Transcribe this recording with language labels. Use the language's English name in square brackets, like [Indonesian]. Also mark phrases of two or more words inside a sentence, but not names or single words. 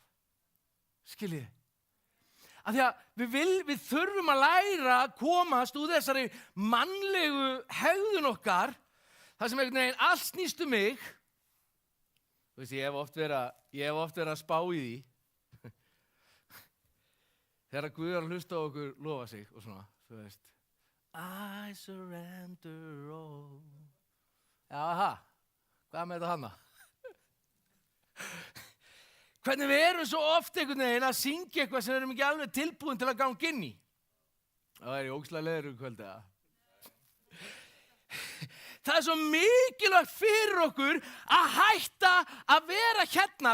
[Icelandic] Skiljið, af því að við þurfum að læra að komast úr þessari mannlegu hegðun okkar, þar sem einhvern veginn allt snýst um mig. Þú veist, ég hef oft verið að spá í því. Þegar Guð er að hlusta á okkur lofa sig og svona, þú veist. [English] I surrender all. [Icelandic] Já, hvað með þetta hana? Hvernig við erum svo oft einhvern veginn að syngja eitthvað sem við erum ekki alveg tilbúin til að ganga inn í. Það er í ógeðslega leiður kvöld, eða? Það er svo mikilvægt fyrir okkur að hætta að vera hérna.